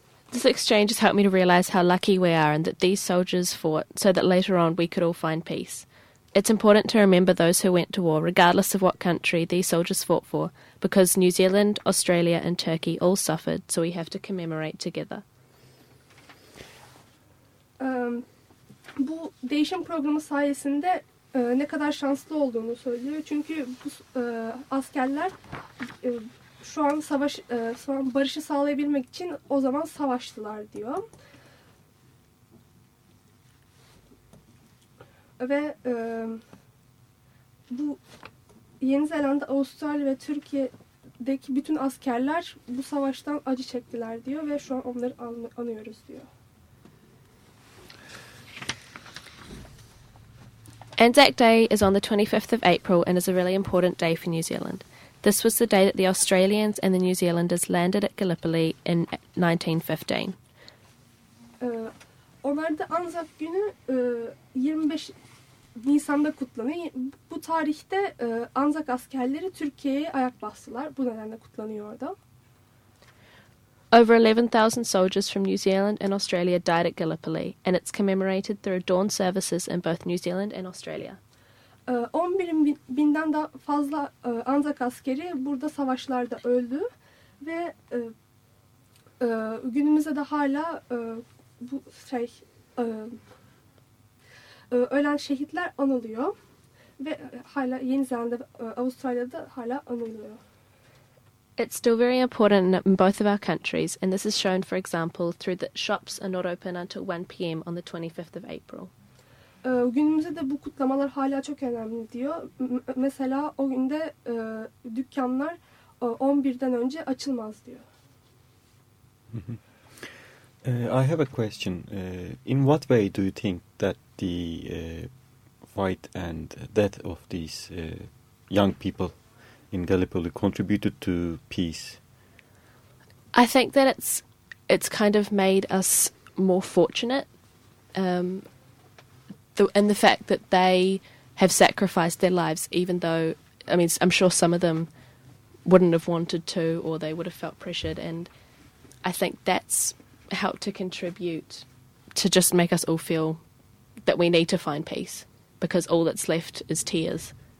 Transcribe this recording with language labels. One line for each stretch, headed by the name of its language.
English: This exchange has helped me to realize how lucky we are and that these soldiers fought so that later on we could all find peace. It's important to remember those who went to war, regardless of what country these soldiers fought for, because New Zealand, Australia and Turkey all suffered, so we have to commemorate together.
Turkish: Bu değişim programı sayesinde ne kadar şanslı olduğunu söylüyor. Çünkü bu askerler şu an barışı sağlayabilmek için o zaman savaştılar diyor. Ve bu Yeni Zelanda, Avustralya ve Türkiye'deki bütün askerler bu savaştan acı çektiler diyor ve şu an onları anıyoruz diyor.
English: Anzac Day is on the 25th of April and is a really important day for New Zealand. This was the day that the Australians and the New Zealanders landed at Gallipoli in 1915.
Turkish: Onlar da Anzac günü 25 Nisan'da kutlanıyor. Bu tarihte Anzac askerleri Türkiye'ye ayak bastılar. Bu nedenle kutlanıyordu.
English: Over 11,000 soldiers from New Zealand and Australia died at Gallipoli, and it's commemorated through dawn services in both New Zealand and Australia.
Turkish: 11,000'den daha fazla Anzac askeri burada savaşlarda öldü ve günümüzde de hala bu şey ölen şehitler anılıyor. Ve hala Yeni Zelanda, Avustralya'da hala anılıyor.
English: It's still very important in both of our countries, and this is shown, for example, through that shops are not open until 1 p.m. on the 25th of April.
Turkish: Günümüzde de bu kutlamalar hala çok önemli diyor. Mesela o günde dükkanlar 11'den önce açılmaz diyor.
English: I have a question. In what way do you think that the fight and death of these young people in Gallipoli contributed to peace? I think that it's kind of made us more fortunate in the fact that they have sacrificed their lives, even though, I mean, I'm sure some of them wouldn't have wanted to, or they would have felt pressured, and I think that's helped to contribute to just make us all feel that we need to find peace, because all that's left is tears.